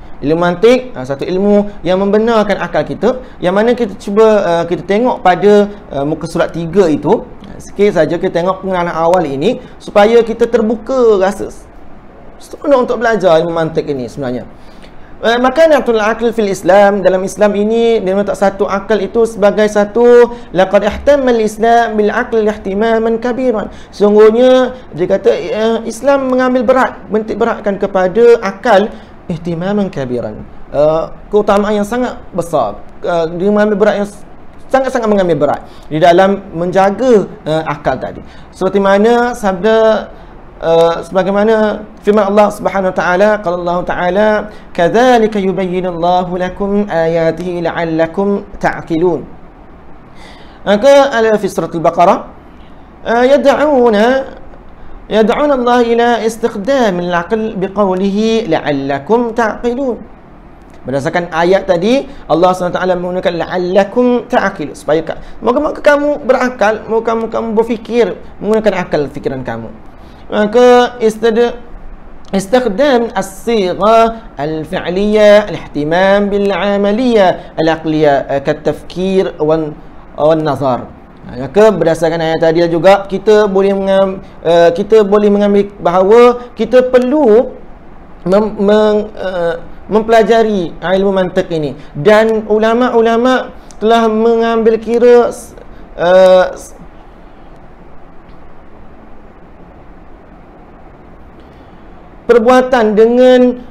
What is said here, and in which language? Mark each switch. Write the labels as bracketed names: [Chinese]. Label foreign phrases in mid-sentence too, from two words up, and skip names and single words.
[Malay] Ilmu mantik satu ilmu yang membenarkan akal kita, yang mana kita cuba kita tengok pada muka surat 3 itu. Sikit saja kita tengok pengenalan awal ini supaya kita terbuka rasa seronok untuk belajar ilmu mantik ini sebenarnya. [Arabic] مكانة العقل في الإسلام, [Malay] dalam Islam ini dia letak satu akal itu sebagai satu [Arabic] لقد اهتم الإسلام بالعقل اهتماما كبيرا. [Malay] Sungguhnya dia kata Islam mengambil berat, menitik beratkan kepada akal [Arabic] اهتماما كبيرا, [Malay] keutamaan yang sangat besar. Dia mengambil berat yang sangat-sangat mengambil berat di dalam menjaga akal tadi. Seperti mana sabda sebagaimana firman [Arabic] الله سبحانه وتعالى قال الله تعالى كذلك يبين الله لكم آياته لعلكم تعقلون. [Malay] Maka ada [Arabic] في سورة البقرة يدعو الله إلى استخدام العقل بقوله لعلكم تعقلون. [Malay] Berdasarkan ayat tadi, Allah SWT menggunakan [Arabic] لعلكم تعقلون, [Malay] supaya moga-moga kamu berakal, moga kamu berfikir menggunakan akal fikiran kamu. [Arabic] Maka استخدام الصيغة الفعلية الاهتمام بالعملية العقلية كالتفكير والنظر. [Malay] Maka berdasarkan ayat tadi juga kita boleh mengambil bahawa kita perlu mempelajari ilmu mantik ini, dan ulama-ulama telah mengambil kira perbuatan dengan